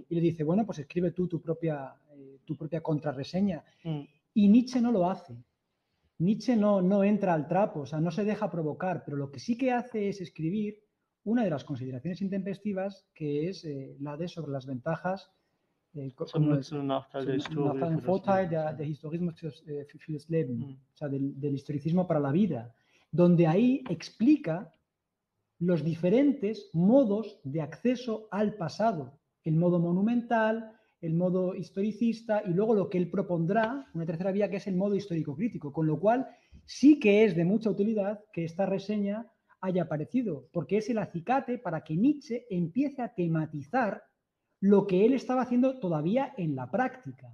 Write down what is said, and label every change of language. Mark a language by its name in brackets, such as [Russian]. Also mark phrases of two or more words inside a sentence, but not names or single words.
[Spanish] Y le dice, bueno, pues escribe tú tu propia contrarreseña. mm, Y Nietzsche no lo hace. Nietzsche no entra al trapo, o sea, no se deja provocar, pero lo que sí que hace es escribir una de las consideraciones intempestivas, que es la de sobre las ventajas [German] Zum Nutzen und Nachteil der Historie für das Vorteil Leben. der Historismus für das Leben, Mm. [Spanish] o sea, del historicismo para la vida, donde ahí explica los diferentes modos de acceso al pasado, el modo monumental, el modo historicista y luego lo que él propondrá, una tercera vía que es el modo histórico-crítico, con lo cual sí que es de mucha utilidad que esta reseña haya aparecido, porque es el acicate para que Nietzsche empiece a tematizar lo que él estaba haciendo todavía en la práctica.